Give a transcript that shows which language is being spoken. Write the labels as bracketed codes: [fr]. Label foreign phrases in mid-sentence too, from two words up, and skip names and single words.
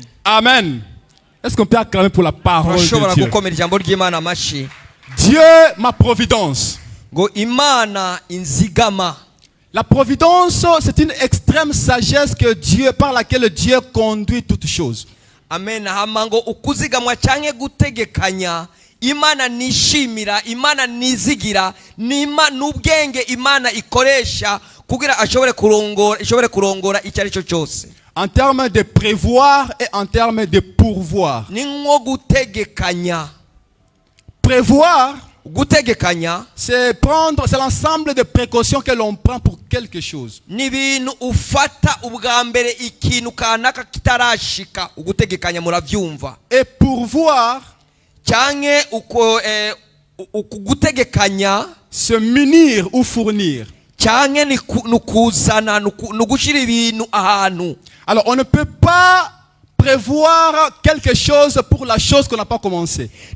[fr] Amen. Est-ce qu'on peut acclamer pour la parole de Dieu? Dieu, ma providence. La providence, c'est une extrême sagesse que Dieu, par laquelle Dieu conduit toutes choses. Amen. [rn] Imana nishimira, imana nizigira, nubwenge imana ikoresha kugira ashobore kurongora icyari cyo cyose. [fr] En termes de prévoir et en termes de pourvoir. [rn] Ni nko gutegekanya. [fr] Prévoir, [rn] gutegekanya, [fr] c'est l'ensemble de précautions que l'on prend pour quelque chose. [rn] Ni bintu ufata ubwa mbere ikintu kanaka kitarashika, ugutegekanya muravyumva. [fr] Et pourvoir, se munir ou fournir. Alors on ne peut pas prévoir quelque chose pour la chose qu'on n'a pas commencé.